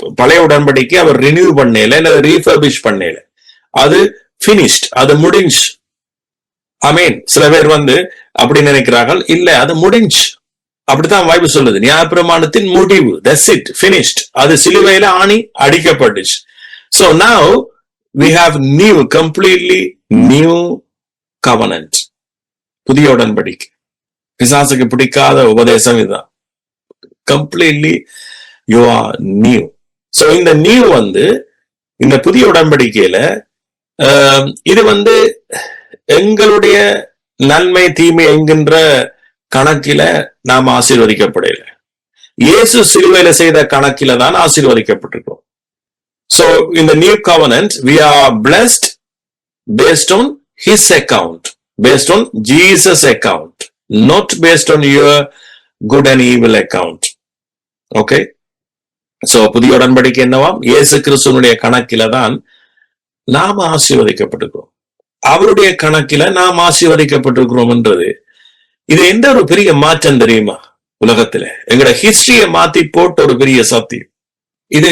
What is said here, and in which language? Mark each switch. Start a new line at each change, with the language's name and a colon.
Tamil: பழைய உடன்படிக்கை அவர் ரினியூ பண்ணல, இல்ல ரீஃபர்பிஷ் பண்ணல, அது பினிஷ்ட், அது முடிஞ்சு. ஆமென். சில பேர் அப்படி நினைக்கிறார்கள், இல்ல அது முடிஞ்சு. அப்படித்தான் பைபிள் சொல்லுது, நியாயப்பிரமாணத்தின் முடிவு, தட்ஸ் இட், finished. அது சிலுவையில ஆணி அடிக்கப்பட்டுச்சு.
English: So now we have new, completely new covenant.
Tamil: புதிய உடன்படிக்கை. பிசாசுக்கு பிடிக்காத உபதேசம் இதுதான்.
English: Completely you are new.
Tamil: So இந்த new இந்த புதிய உடன்படிக்கையில இது எங்களுடைய நன்மை தீமை என்கின்ற கணக்கில நாம் ஆசீர்வதிக்கப்படல, இயேசு சிலுவையில செய்த கணக்கில தான் ஆசீர்வதிக்கப்பட்டிருக்கிறோம்.
English: So in the new covenant we are blessed based on his account, based on Jesus account, not based on your good and evil account. Okay.
Tamil: So புதிய உடன்படிக்கை என்னவாம்? இயேசு கிறிஸ்துவினுடைய கணக்கில தான் நாம் ஆசீர்வதிக்கப்பட்டிருக்கிறோம், அவருடைய கணக்கில நாம் ஆசீர்வதிக்கப்பட்டிருக்கிறோம் என்றது இது எந்த ஒரு பெரிய மாற்றம் தெரியுமா? உலகத்துல எங்களோட ஹிஸ்டரியை மாத்தி போட்ட ஒரு பெரிய சத்தியம் இது.